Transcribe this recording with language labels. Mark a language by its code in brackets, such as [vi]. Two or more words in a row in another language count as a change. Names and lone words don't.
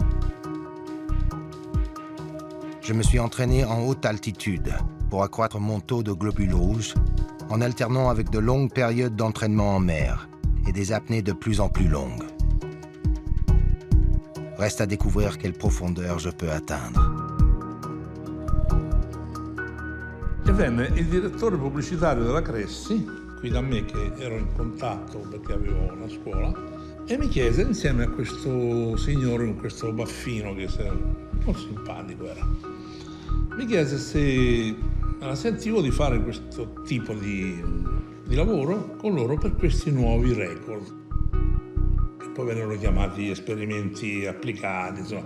[fr] Je me suis entraîné en haute altitude pour accroître mon taux de globules rouges, en alternant avec de longues périodes d'entraînement en mer et des apnées de plus en plus longues. Reste à découvrir quelle profondeur je peux atteindre. [it] E venne il direttore pubblicitario della Cressi, qui da me che ero in contatto perché avevo una scuola, e mi chiese insieme a questo signore con questo baffino che molto simpatico era, mi chiese se la sentivo di fare questo tipo di lavoro con loro per questi nuovi record, che poi vennero chiamati esperimenti applicati, insomma.